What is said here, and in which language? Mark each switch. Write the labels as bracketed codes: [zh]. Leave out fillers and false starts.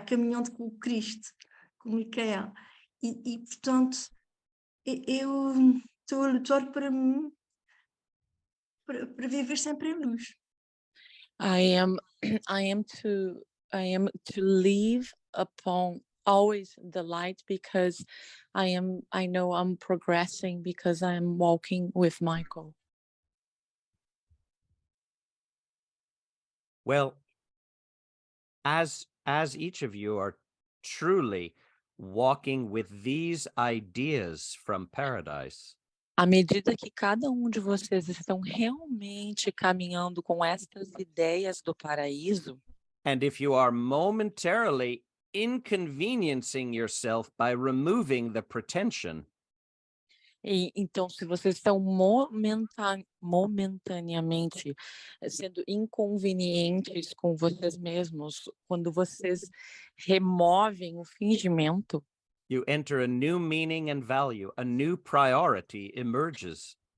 [pt] Caminhando com o Cristo, com o Micael. Portanto, eu estou a lutar para viver sempre em luz. [en] I am to live upon always the light because I know I'm progressing because I am walking with Michael. Well, as each of you are truly walking with these ideas from paradise, [pt] À medida que cada de vocês estão realmente caminhando com estas ideias do paraíso, [en] and if you are momentarily inconveniencing yourself by removing the pretension, [pt] e então se vocês estão momentaneamente sendo inconvenientes com vocês mesmos, quando vocês removem o fingimento, [en] you enter a new meaning and value, a new priority emerges.